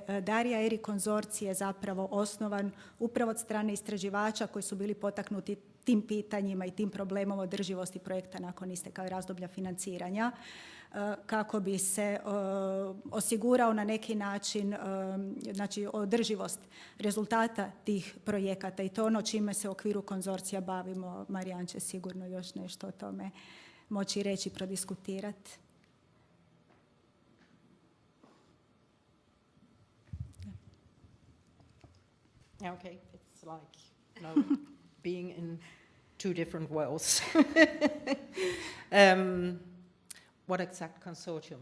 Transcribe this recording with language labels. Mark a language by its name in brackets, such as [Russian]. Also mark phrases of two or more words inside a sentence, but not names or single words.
[Croatian] Darija Eri konzorcij je zapravo osnovan upravo od strane istraživača koji su bili potaknuti tim pitanjima i tim problemom održivosti projekta nakon isteka razdoblja financiranja, kako bi se osigurao na neki način znači održivost rezultata tih projekata i to ono čime se u okviru konzorcija bavimo. Marijan će sigurno još nešto o tome moći reći i prodiskutirati. [English] Okay, it's like, being in 2 different worlds. What exact consortium?